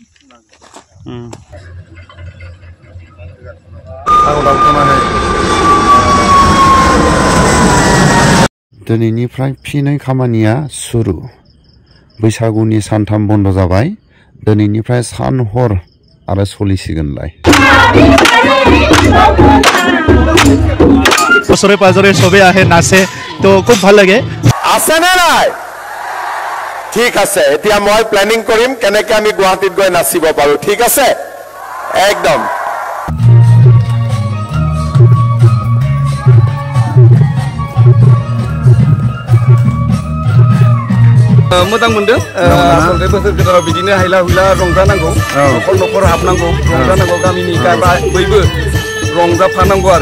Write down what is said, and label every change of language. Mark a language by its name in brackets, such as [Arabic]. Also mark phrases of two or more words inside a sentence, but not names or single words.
[Bodo] दिनैनिफ्राय फिनै खामानिया सुरु बैसागुनि सानथाम बन्द जाबाय दिनैनिफ्राय सान हर आरो सलिसिगोनलाय [Assamese] ওচৰে পাজৰে সবে আহে নাচে তো খুব ভাল লাগে আছে না নাই ঠিক আছে এতিয়া মই প্ল্যানিং কৰিম কেনেকৈ আমি গুৱাহাটীত গৈ নাচিব পাৰো ঠিক আছে একদম [Bodo] मोजां मोनदों आसलते बोसोर गोदानाव बिदिनो हायला हुइला रंजानांगौ न'खर न'खर हाबनांगौ रंजानांगौ गामिनि बयबो रंजाफानांगौ आरो